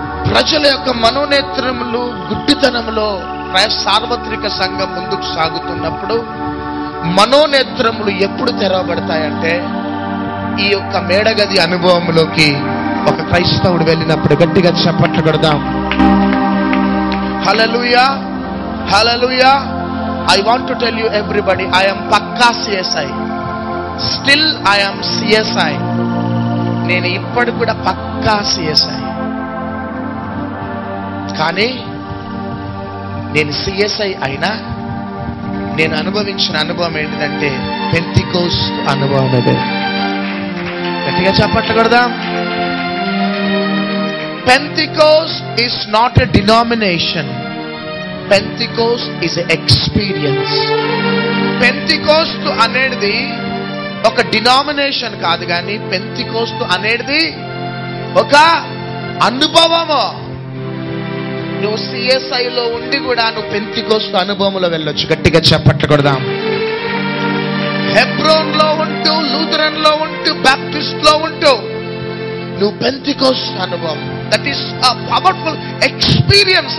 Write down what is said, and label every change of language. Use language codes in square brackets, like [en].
[te] ప్రజల యొక్క మనోనేత్రములు గుడ్డితనములో సార్వత్రిక సంఘం ముందుకు సాగుతున్నప్పుడు మనోనేత్రములు ఎప్పుడు తెరవబడతాయంటే ఈ యొక్క మేడగది అనుభవంలోకి ఒక క్రైస్తవుడు వెళ్ళినప్పుడు. గట్టిగా చప్పట్లు కొడదాం. హల్లెలూయా, హల్లెలూయా. [en] I want to tell you everybody, I am పక్కా CSI. Still I am CSI. [te] నేను ఇప్పటికి కూడా పక్కా CSI. కానీ నేను CSI అయినా నేను అనుభవించిన అనుభవం ఏంటిదంటే పెంతికోస్తు అనుభవం. అదే గట్టిగా చెప్పట్లు కొడదాం. [en] Pentecost is not a denomination. Pentecost is an experience. [te] Pentecost అనేది ఒక డినామినేషన్ కాదు, కానీ పెంతికోస్తు అనేది ఒక అనుభవము. నువ్వు CSIలో ఉండి కూడా నువ్వు పెంతికోస్తు అనుభవంలో వెళ్ళొచ్చు. గట్టిగా చెప్పట్లు కొడదాం. హెబ్రోన్లో ఉంటూ, లూథరన్లో ఉంటూ, బాప్టిస్ట్లో ఉంటూ నువ్వు పెంతికోస్తు అనుభవం, [en] That is a powerful experience.